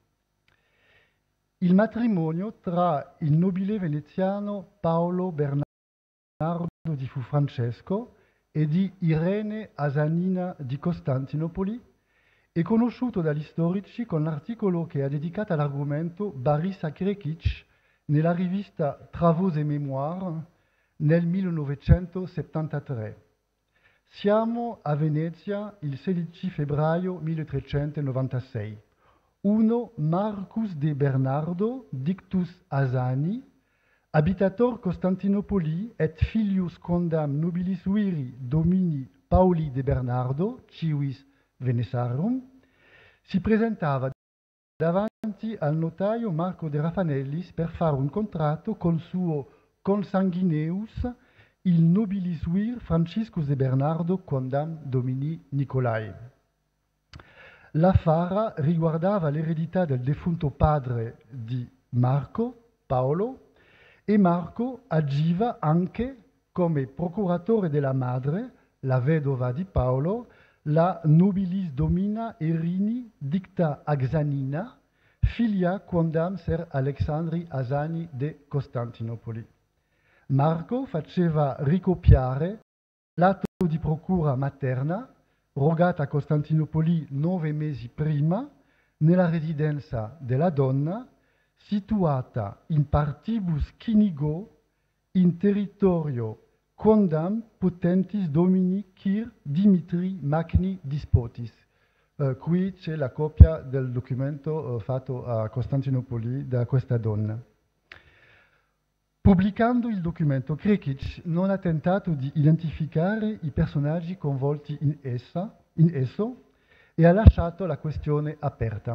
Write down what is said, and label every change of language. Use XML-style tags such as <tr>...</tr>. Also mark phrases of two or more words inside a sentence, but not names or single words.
<it>Il matrimonio tra il nobile veneziano Paolo Bernardo di Francesco e di Irene Asanina di Costantinopoli è conosciuto dagli storici con l'articolo che ha dedicato all'argomento Barisa Krekic nella rivista Travaux et Mémoires nel 1973. Siamo a Venezia il 16 febbraio 1396.</it> <la>Uno Marcus de Bernardo, dictus Asani, habitator Constantinopoli et filius quondam nobilis viri domini Pauli de Bernardo, civis Venesarum,</la> <it>si presentava davanti al notaio Marco de Raffanellis per fare un contratto con suo consanguineus, il</it> <la>nobilis vir Franciscus de Bernardo quondam domini Nicolai.</la> <it>L'affare riguardava l'eredità del defunto padre di Marco, Paolo, e Marco agiva anche come procuratore della madre, la vedova di Paolo, la</it> <la>nobilis domina Erini dicta Axanina,</la> <it>figlia</it> <la>quondam ser Alexandri Asani de Costantinopoli.</la> <it>Marco faceva ricopiare l'atto di procura materna, rogata a Costantinopoli 9 mesi prima, nella residenza della donna, situata</it> <la>in partibus Chinigo, in territorio quondam potentis domini Kir Dimitri Magni Dispotis.</la> <it>Qui c'è la copia del documento fatto a Costantinopoli da questa donna. Pubblicando il documento, Krekic non ha tentato di identificare i personaggi coinvolti in esso e ha lasciato la questione aperta.</it>